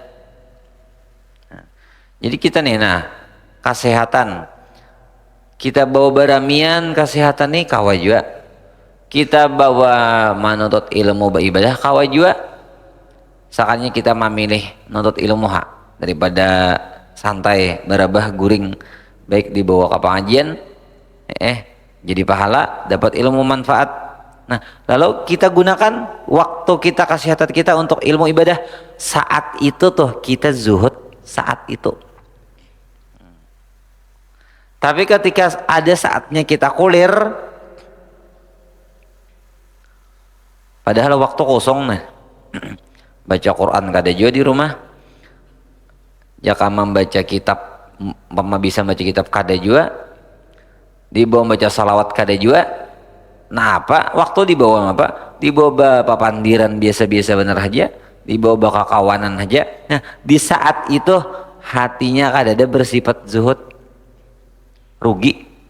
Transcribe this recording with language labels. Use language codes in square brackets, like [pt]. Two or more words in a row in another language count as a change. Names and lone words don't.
[bjn] Jadi kita nih, nah kesehatan kita bawa baramian, kesehatan nih kawa juga. Kita bawa manutut ilmu beribadah kawa juga. Sakanya kita memilih nuntut ilmu daripada santai berabah guring, baik dibawa ke pengajian jadi pahala, dapat ilmu manfaat. [id] Nah, lalu kita gunakan waktu kita, kesehatan kita untuk ilmu ibadah. Saat itu tuh kita zuhud, saat itu. [bjn] Tapi ketika ada saatnya kita kulir, padahal waktu kosong nah, baca Quran kada juga di rumah, jika membaca kitab, bisa baca kitab kada juga, dibawa baca salawat kada juga. Nah apa waktu dibawa apa? Dibawa papandiran biasa-biasa bener aja, dibawa kawanan aja. Nah di saat itu hatinya kada ada bersifat zuhud, rugi.